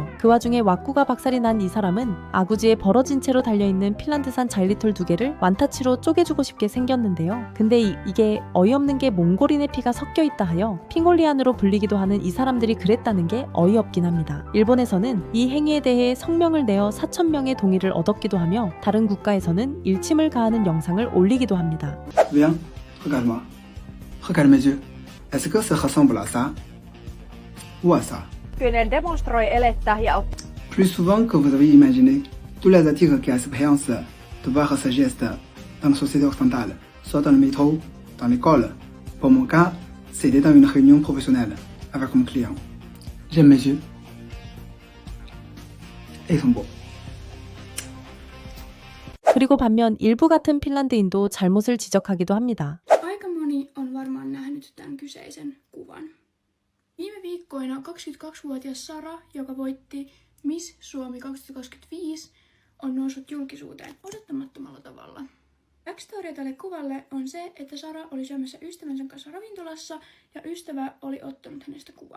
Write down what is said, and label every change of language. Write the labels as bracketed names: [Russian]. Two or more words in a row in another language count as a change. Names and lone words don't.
[Korean] 그 와중에 왁구가 박살이 난 이 사람은 아구지에 벌어진 채로 달려있는 핀란드산 자일리톨 2개를 완타치로 쪼개주고 싶게 생겼는데요. 근데 이게 어이없는 게 몽골인의 피가 섞여 있다 하여 핑골리안으로 불리기도 하는 이 사람들이 그랬다는 게 어이없긴 합니다. 일본에서는 이 행위에 대해 성명을 내어 4,000명의 동의를 얻었기도 하며 다른 국가에서는 일침을 가하는 영상을 올리기도 합니다. [French] Viens, regarde-moi. Regarde mes yeux. Est-ce que ça ressemble à ça? Ou à ça? [Finnish] Kyllä demonstroi elettä ja [French] Plus souvent que vous avez imaginé, tous les articles qui ont expérience de voir ce geste dans la société occidentale, soit dans le métro, dans l'école. Pour mon cas, c'était dans une réunion professionnelle avec mon client. J'aime mes yeux. Et ils sont beaux. [Korean] 그리고 반면 일부 같은 핀란드인도 잘못을 지적하기도 합니다. [Finnish] Aika moni on varmaan nähnyt tämän kyseisen kuvan. Viime viikkoina 22-vuotias Sara, joka voitti Miss Suomi 2025, on noussut julkisuuteen odottamattomalla tavalla. Backstory tälle kuvalle on se, että Sara oli syömässä ystävänsä kanssa ravintolassa ja ystävä oli ottanut hänestä kuvan.